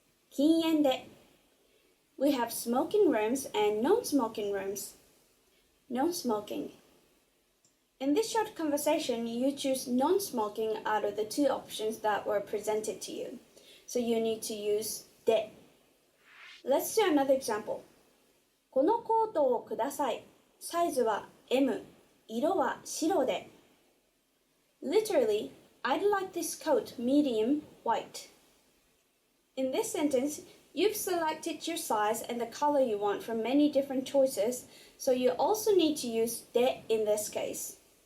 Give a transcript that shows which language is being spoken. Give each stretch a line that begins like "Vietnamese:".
Japanese: 禁煙で
English: We have smoking rooms and non-smoking rooms. Non-smoking. In this short conversation, you choose non-smoking out of the two options that were presented to you. So you need to use で.Let's do another example.
Japanese: このコートをください. サイズは M. 色は白で.
English: Literally, I'd like this coat medium white. In this sentence, you've selected your size and the color you want from many different choices, so you also need to use で in this case.